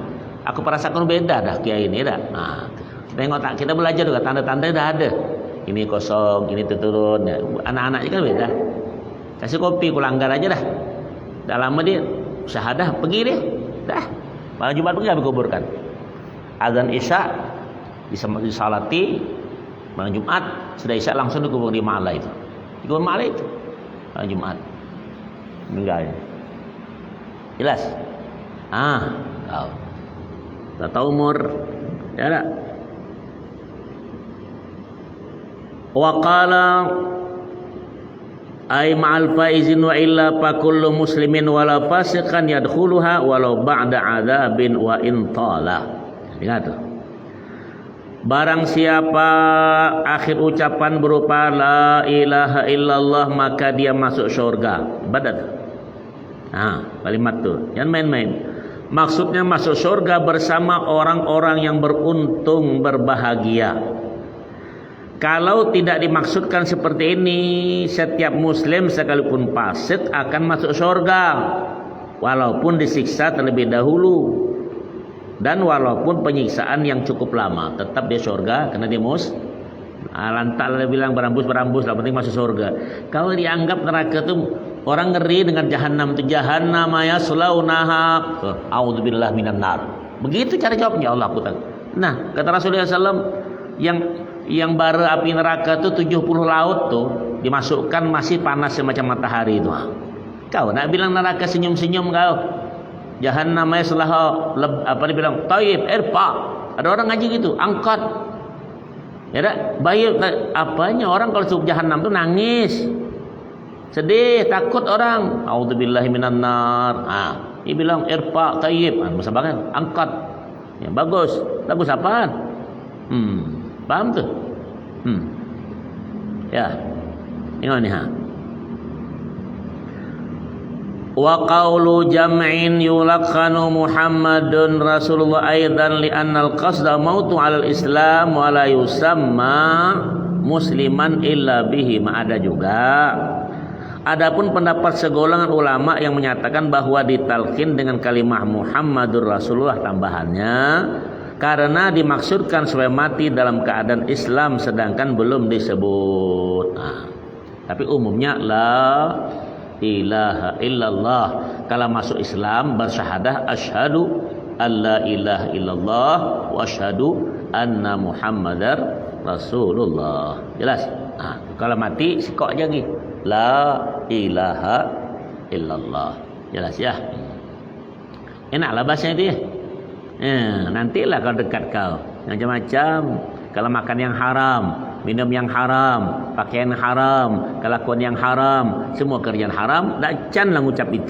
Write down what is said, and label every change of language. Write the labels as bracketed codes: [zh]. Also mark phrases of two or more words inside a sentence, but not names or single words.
[ms] Aku perasakan beda dah kiai ini dah. Tengok tak kita belajar juga tanda-tanda dah ada. Ini kosong, ini turun. Anak-anaknya kan beda. Kasih kopi ku langgar aja dah. Dah lama dia syahadah pergi dia. Dah. Malam Jumat pergi habis kuburkan. Azan Isya disalati malam Jumat, sudah Isya langsung dikubur di Ma'la itu. Dikubur Ma'la itu. Malam Jumat. Meninggal. Jelas? Tahu. Tak tahu umur. Ya tak? [ar] وقال أي مع الفائزين وإلا فكل مسلم ولو فاسقا يدخلها ولو بعد عذاب وإن طال. [ms] Ingat tu. Barang siapa akhir ucapan berupa [ar] لا إله إلا الله [ms] maka dia masuk syurga. Badat. Kalimat tu. Jangan main-main. Maksudnya masuk syurga bersama orang-orang yang beruntung, berbahagia. Kalau tidak dimaksudkan seperti ini, setiap muslim sekalipun fasik akan masuk syurga walaupun disiksa terlebih dahulu dan walaupun penyiksaan yang cukup lama, tetap dia syurga karena dia lantak bilang berambus lah, penting masuk syurga. Kalau dianggap neraka tu orang ngeri dengan jahannam tu, [ar] جهنم يصلونها أعوذ بالله من النار. [ms] Begitu cara jawabnya Allah aku tahu. Nah, kata Rasulullah SAW yang yang bara api neraka tuh 70 laut tuh dimasukkan masih panas semacam matahari itu. Kau nak bilang neraka senyum-senyum kau. Jahannam setelah apa dibilang taib irfa. Ada orang ngaji gitu, angkat. Ya dah, baik apanya orang kalau masuk jahannam tuh nangis. Sedih, takut orang. [ar] أعوذ بالله من النار. [ms] Dia bilang irfa taib. Masa banget angkat. Ya bagus. Bagus apaan? Paham tuh? Ya. Tengok ni [ar] وقول جمع يلقن محمد رسول الله أيضا لأن القصد الموت على الإسلام ولا يسمى مسلما إلا به. [ms] Ada juga. Adapun pendapat segolongan ulama yang menyatakan bahwa ditalqin dengan kalimah [ar] محمد رسول الله [ms] tambahannya karena dimaksudkan supaya mati dalam keadaan Islam sedangkan belum disebut. Tapi umumnya [ar] لا إله إلا الله. [ms] Kalau masuk Islam bersyahadah [ar] أشهد أن لا إله إلا الله وأشهد أن محمدا رسول الله. [ms] Jelas? Kalau mati sikok aja lagi. [ar] لا إله إلا الله. [ms] Jelas ya? Enaklah bahasanya dia. Nantilah kalau dekat kau macam-macam. Kalau makan yang haram, minum yang haram, pakaian haram, kelakuan yang haram, semua kerjaan haram, tak canlah ngucap itu.